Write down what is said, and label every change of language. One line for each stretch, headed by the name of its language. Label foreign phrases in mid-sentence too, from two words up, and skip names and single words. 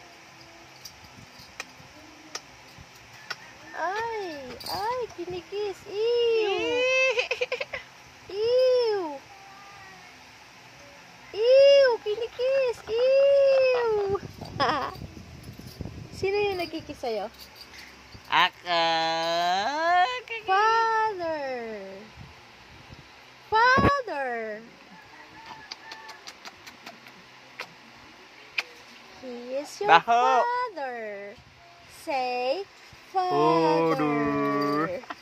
Filipino: Ay, kinikis. Ew! Ew! Ew! Kinikis! Ew! Sino yung nagkikis sa'yo? Aka.
English: Father! Father! He is your
Filipino: Baho.
English: father. Say, Father.